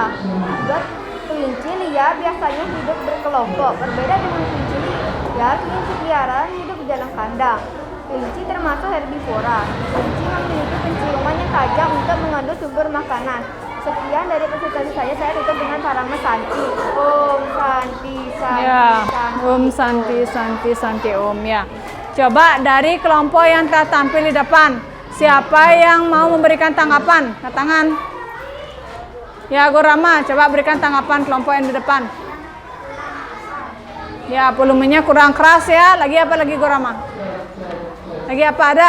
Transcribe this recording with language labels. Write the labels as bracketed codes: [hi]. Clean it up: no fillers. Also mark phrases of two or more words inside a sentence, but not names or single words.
[id] Kelinci liar biasanya hidup berkelompok, berbeda dengan kelinci liar. Kelinci peliharaan hidup di dalam kandang. Kelinci termasuk herbivora. Kelinci memiliki penciuman yang tajam untuk mengandung sumber makanan. Sekian dari presentasi saya tutup dengan parama Santi. [sa] Om Santi, Santi, [id] Ya, [sa] Santi. Om Santi, Santi, Santi Om ya. [id] Coba dari kelompok yang telah tampil di depan, siapa yang mau memberikan tanggapan? Angkat tangan. Ya, Gorama, coba berikan tanggapan kelompok yang di depan. Ya, volumenya kurang keras ya. Lagi apa lagi Gorama? Lagi apa ada?